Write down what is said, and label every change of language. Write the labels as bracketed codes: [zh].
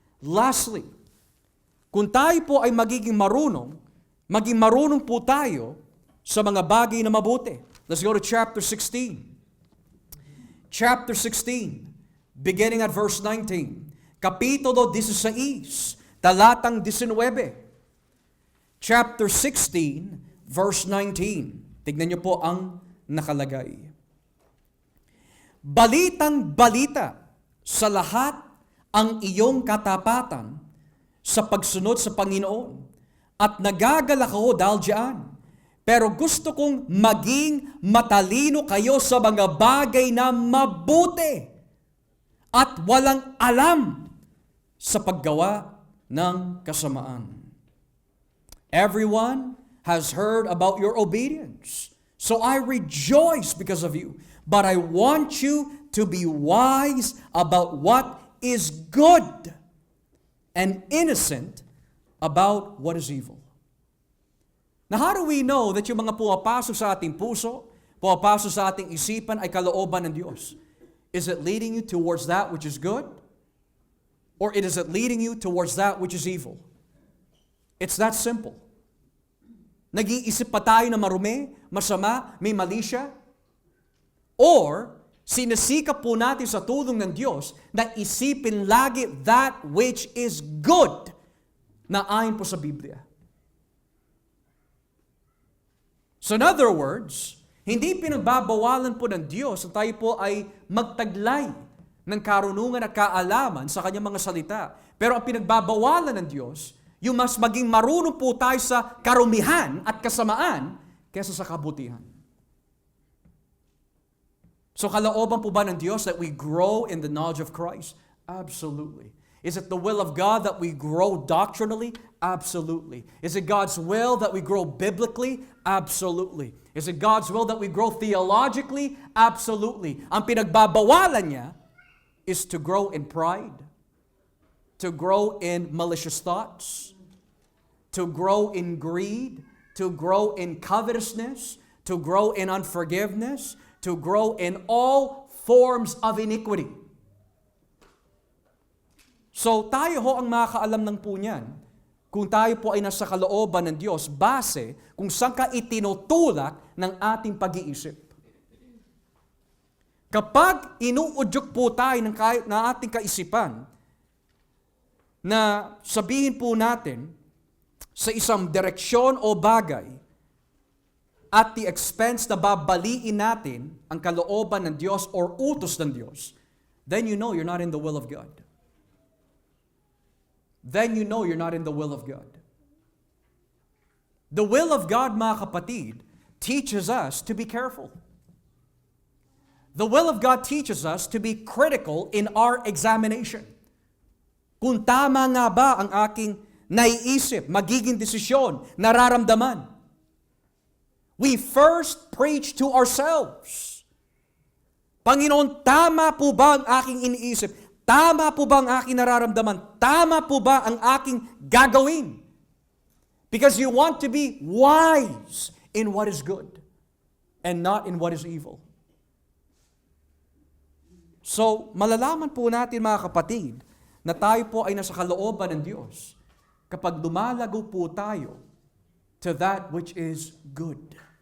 [tl] Lastly, kung tayo po ay maging marunong po tayo sa mga bagay na mabuti. [en] Let's go to chapter 16. Chapter 16, beginning at verse 19. [tl] Kapitulo 16, talatang 19. [en] Chapter 16, verse 19. [tl] Tignan niyo po ang nakalagay. Balitang balita sa lahat ang iyong katapatan sa pagsunod sa Panginoon at nagagalak ako dahil diyan. Pero gusto kong maging matalino kayo sa mga bagay na mabuti at walang alam sa paggawa ng kasamaan. [en] Everyone has heard about your obedience, so I rejoice because of you. But I want you to be wise about what is good and innocent about what is evil. Now, how do we know that [tl] yung mga pumapasok sa ating puso, pumapasok sa ating isipan ay kalooban ng Diyos? [en] Is it leading you towards that which is good? Or is it leading you towards that which is evil? It's that simple. [tl] Nag-iisip pa tayo na marumi, masama, may mali siya? Or, sinasikap po natin sa tulong ng Diyos na isipin lagi [en] that which is good [tl] na ayon po sa Biblia. [en] So in other words, [tl] hindi pinagbabawalan po ng Diyos na tayo po ay magtaglay ng karunungan at kaalaman sa kanyang mga salita. Pero ang pinagbabawalan ng Diyos, yung mas maging marunong po tayo sa karumihan at kasamaan kaysa sa kabutihan. [en] So [tl] kalooban po ba ng Diyos [en] that we grow in the knowledge of Christ? Absolutely. Is it the will of God that we grow doctrinally? Absolutely. Is it God's will that we grow biblically? Absolutely. Is it God's will that we grow theologically? Absolutely. [tl] Ang pinagbabawalan niya [en] is to grow in pride, to grow in malicious thoughts, to grow in greed, to grow in covetousness, to grow in unforgiveness, to grow in all forms of iniquity. [tl] So tayo ho ang makakaalam ng po niyan kung tayo po ay nasa kalooban ng Diyos base kung saan ka itinutulak ng ating pag-iisip. Kapag inuudyok po tayo ng ating kaisipan na sabihin po natin sa isang direksyon o bagay [en] at the expense [tl] na babaliin natin ang kalooban ng Diyos or utos ng Diyos, [en] then you know you're not in the will of God. Then you know you're not in the will of God. The will of God, [tl] mga kapatid, [en] teaches us to be careful. The will of God teaches us to be critical in our examination. [tl] Kung tama nga ba ang aking naiisip, magiging desisyon, nararamdaman. [en] We first preach to ourselves. [tl] Panginoon, tama po ba ang aking iniisip? Tama po ba ang aking nararamdaman? Tama po ba ang aking gagawin? [en] Because you want to be wise in what is good and not in what is evil. [tl] So, malalaman po natin mga kapatid na tayo po ay nasa kalooban ng Diyos kapag lumalago po tayo [en] to that which is good.